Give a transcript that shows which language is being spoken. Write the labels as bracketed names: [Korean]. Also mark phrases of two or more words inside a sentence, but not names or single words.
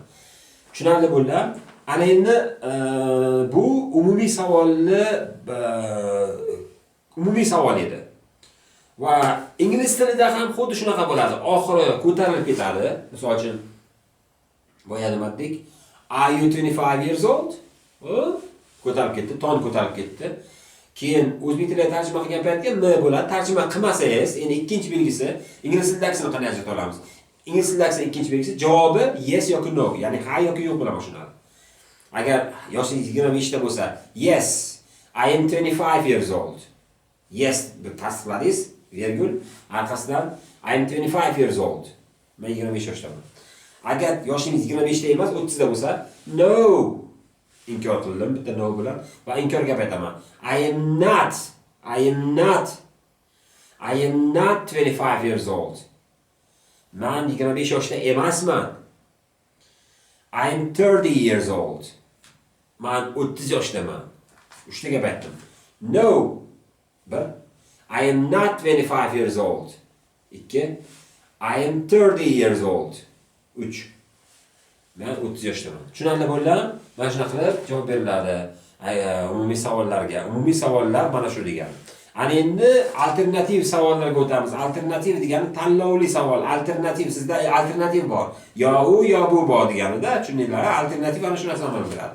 [Uzbek] Tushunarli bo'ldi? Ana endi bu umumiy savol edi. Va ingliz tilida ham xuddi shunaqa bo'ladi. Oxiri ko'tarilib ketadi. Misol uchun boya nimadik? [English] Are you 25 years old? [Uzbek] Ko'tarib ketdi, ton ko'tarib ketdi. Keyin o'zbek tiliga tarjima qilgan paytga m bo'ladi. Tarjima qilmasangiz, endi ikkinchi belgisi ingliz tilidagisini qanday ajrata olamiz? Ingliz tilidagi ikkinchi belgisi javobi yes yoki no, ya'ni ha yoki yo'q bilan boshlanadi. Agar yoshingiz 25 da bo'lsa, [English] yes, I am 25 years old. [Uzbek] Yes deb tasdiqladingiz, vergul, orqasidan [English] I am 25 years old. [Uzbek] Men 25 yoshdaman. Agar yoshingiz 25 da emas, 30 da bo'lsa, no. Inkor qildim bitta no bilan va inkor gap aytaman. [English] I am not 25 years old. [Uzbek] Men 25 yoshda emasman. [English] I am 30 years old. [Uzbek] Men 30 yoshdaman. 3 ta gap aytdim. [English] No. 1. I am not 25 years old. 2. I am 30 years old. 3. [Uzbek] Men 30 yoshdaman. Tushunarli bo'ldimi? Mana shunaqa qilib javob beriladi. Umumiy savollarga. Umumiy savollar mana shu degani. Ana endi alternativ savollarga o'tamiz. Alternativ degani tanlovli savol. Alternativ, sizda alternativ bor. Yo u, yo bu bor deganida, tushundinglar? Alternativ ana shu narsani biladi.